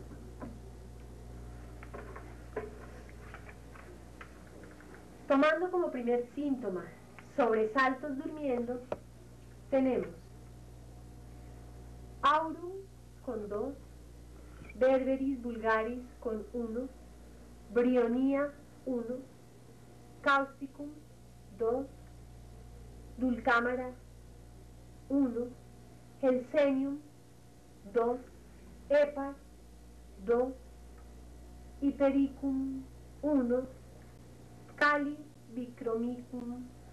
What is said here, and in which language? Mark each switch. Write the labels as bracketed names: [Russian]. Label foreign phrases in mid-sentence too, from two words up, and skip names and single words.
[Spanish] Tomando como primer síntoma sobresaltos durmiendo, tenemos aurum con 2, berberis vulgaris con 1, brionía 1, causticum 2, dulcámara 1, Helsenium 2, Hepar 2, Hypericum 1, Cali bicromicum